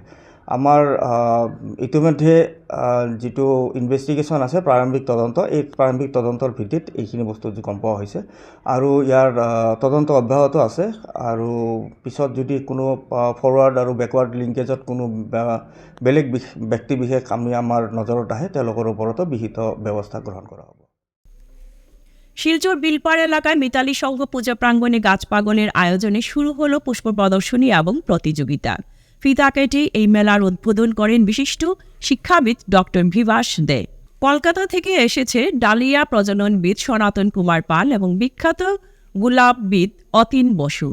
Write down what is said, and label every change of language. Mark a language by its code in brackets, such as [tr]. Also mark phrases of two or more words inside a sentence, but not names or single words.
[as] আমাৰ ইতিমধ্যে যিটো ইনভেষ্টিগেশ্যন আছে প্ৰাৰম্ভিক তদন্ত, এই প্ৰাৰম্ভিক তদন্তৰ ভিত্তিত এইখিনি বস্তু গম পোৱা হৈছে আৰু ইয়াৰ তদন্ত অব্যাহত আছে আৰু পিছত যদি কোনো ফৰৱাৰ্ড আৰু [en] backward linkage [as] কোনো বেলেগ ব্যক্তি বিশেষ আমাৰ নজৰত আহে তেওঁলোকৰ ওপৰতো বিহিত ব্যৱস্থা গ্ৰহণ কৰা হ'ব। [bn] শিলচর বিলপাড় এলাকায় মিতালি সংঘ পূজা প্রাঙ্গণে গাছ পাগলের আয়োজনে শুরু হলো পুষ্প প্রদর্শনী এবং প্রতিযোগিতা। ফিতা কেটে এই মেলার উদ্বোধন করেন বিশিষ্ট শিক্ষাবিদ ডক্টর ভিভাস দে। কলকাতা থেকে এসেছে ডালিয়া প্রজননবিদ সনাতন কুমার পাল এবং বিখ্যাত গোলাপবিদ অতীন বসু।